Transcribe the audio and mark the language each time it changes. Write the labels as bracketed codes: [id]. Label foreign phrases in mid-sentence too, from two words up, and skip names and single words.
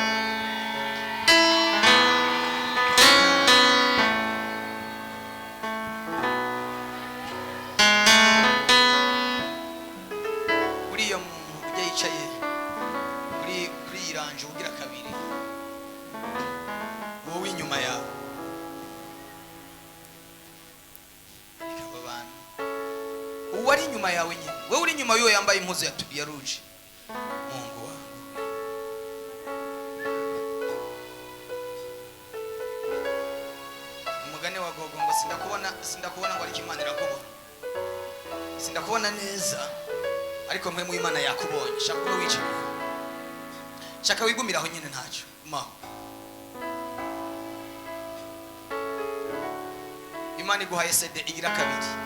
[rn] Uriya muntu ujya yicaye kuri iranje ugira kabiri, wowe inyuma yawe, uwari inyuma yawe nyine, wewe uri inyuma y'uwo yambaye impuzu ya ruje, [sw] Mungu wangu. [rn] Umugane wa Gogo ngo sindakubona ngo ariko Imana irakubona, sindakubona neza ariko mwe mu Imana yakubonye. Shaka kuba wicaye, shaka wigumiraho nyine ntacyo maho. Imana iguhaye CD igira kabiri.